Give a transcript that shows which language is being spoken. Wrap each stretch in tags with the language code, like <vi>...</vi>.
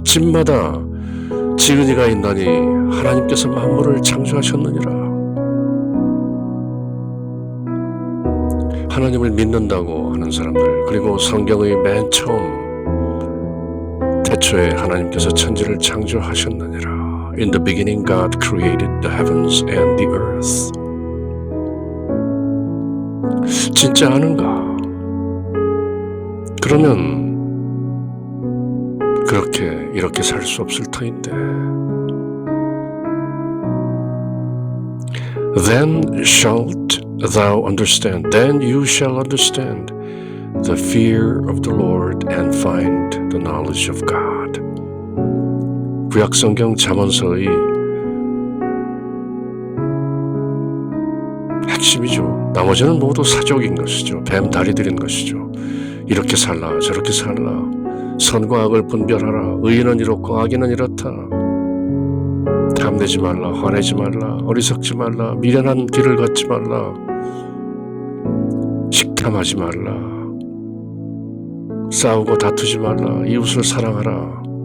<ko>집마다 지은이가 있나니 하나님께서 만물을 창조하셨느니라. 하나님을 믿는다고 하는 사람들, 그리고 성경의 맨 처음 태초에 하나님께서 천지를 창조하셨느니라.</ko> <en>In the beginning God created the heavens and the earth.</en> <ko>진짜 아는가? 그러면 이렇게 살 수 없을 터인데.</ko> <en>Then shalt thou understand, then you shall understand the fear of the Lord and find the knowledge of God.</en> <ko>구약성경 잠언서의 핵심이죠. 나머지는 모두 사족인 것이죠. 뱀 다리들인 것이죠. 이렇게 살라 저렇게 살라, 선과 악을 분별하라, 의인은 이렇고 악인은 이렇다, 탐내지 말라, 화내지 말라, 어리석지 말라, 미련한 길을 걷지 말라, 식탐하지 말라, 싸우고 다투지 말라, 이웃을 사랑하라.</ko>